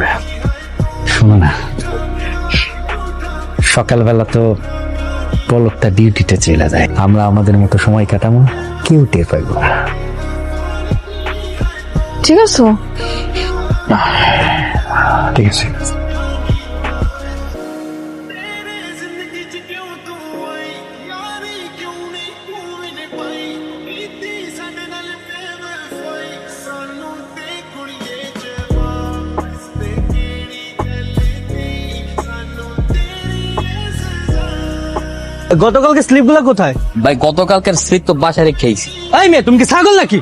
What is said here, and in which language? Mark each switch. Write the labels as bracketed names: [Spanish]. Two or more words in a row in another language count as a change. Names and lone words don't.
[Bangla] শোনো না, সকালবেলা তো পলকটা ডিউটিতে চলে যায়, আমরা আমাদের মতো সময় কাটাবো, কেউ টের পাইব না। ঠিক আছে। ঠিক আছে। [Punjabi] ਜ਼ਿੰਦਗੀ ਚ ਕਿਉਂ ਤੂੰ ਆਈ ਯਾਰੀ ਕਿਉਂ ਨਹੀਂ ਤੂੰ ਮੈਨੇ ਪਾਈ ਕੀਤੀ ਸਾਡੇ ਨਾਲ ਬੇਵਫਾਈ ਸਾਨੂੰ ਤੇ ਕੁੜੀਏ ਜਵਾਬ ਤੇ ਕਿਹੜੀ ਗੱਲ ਦੀ ਸਾਨੂੰ ਤੇਰੀ ਇਹ ਸਜ਼ਾ। [Bangla] গতকালকে স্লিপগুলো কোথায়? ভাই গতকালকের স্লিপ তো বাসায় রেখে আইছি। এই মেয়ে, তুমি কি ছাগল নাকি?